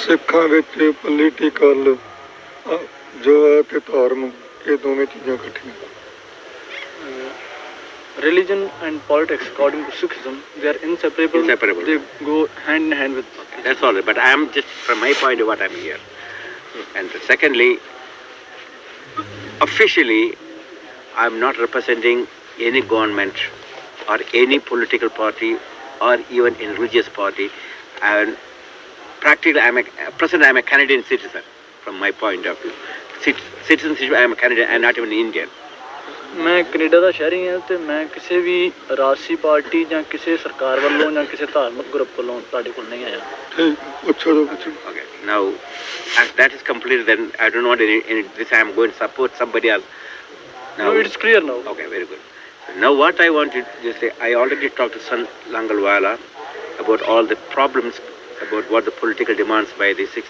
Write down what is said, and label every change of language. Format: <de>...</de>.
<pa>ਸਿੱਖਾਂ ਵਿੱਚ ਪੋਲੀਟੀਕਲ ਜੋ ਹੈ ਤੇ ਧਰਮ ਇਹ ਦੋਵੇਂ ਚੀਜ਼ਾਂ ਇਕੱਠੀਆਂ।</pa> <en>Religion and politics, according to Sikhism, they are inseparable. They go hand in hand with. That's all. But I am just from my point of what I'm here. And secondly, officially, I'm not representing any government or any political party or even a religious party. And practically, I'm a Canadian citizen from my point of view. Citizenship, I am a Canadian and not even an Indian.</en> <pa>ਮੈਂ Canada ਦਾ ਸ਼ਹਿਰੀ ਹਾਂ ਤੇ ਮੈਂ ਕਿਸੇ ਵੀ ਰਾਜਸੀ party ਜਾਂ ਕਿਸੇ ਸਰਕਾਰ ਵੱਲੋਂ ਜਾਂ ਕਿਸੇ ਧਾਰਮਿਕ ਗਰੁੱਪ ਵੱਲੋਂ ਤੁਹਾਡੇ ਕੋਲ ਨਹੀਂ ਆਇਆ।</pa> <en>Okay, now as that is completed, then I don't want any this I am going to support somebody else. Now it's clear now. Okay, very good. So now what I want to just say, I already talked to Saintsolidersnet about all the problems, about what the political demands by the 6.</en>